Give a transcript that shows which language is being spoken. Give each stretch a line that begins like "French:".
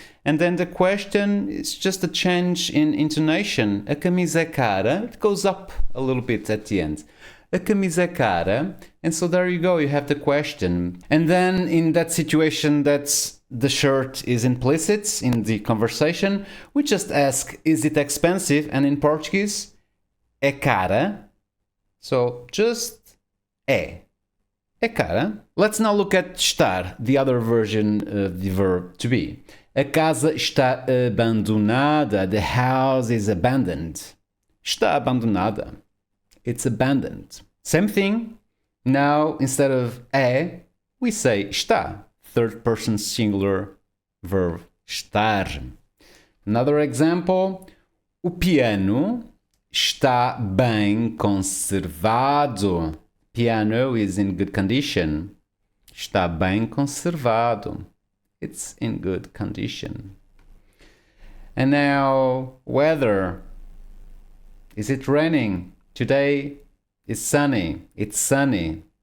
English: And then the question is just a change in intonation.
Portuguese: A camisa é cara.
English: It goes up a little bit at the end.
Portuguese: A camisa é cara.
English: And so there you go. You have the question. And then in that situation, that's the shirt is implicit in the conversation. We just ask, is it expensive? And in Portuguese,
Portuguese: é cara.
English: So just
Portuguese: é cara.
English: Let's now look at estar, the other version of the verb to be.
Portuguese: A casa está abandonada.
English: The house is abandoned.
Portuguese: Está abandonada.
English: It's abandoned.
Portuguese: Same thing.
English: Now, instead of é, we say está. Third person singular verb estar. Another example.
Portuguese: O piano está bem conservado.
English: Piano is in good condition.
Portuguese: Está bem conservado.
English: It's in good condition. And now, weather. Is it raining? Today is sunny. It's sunny.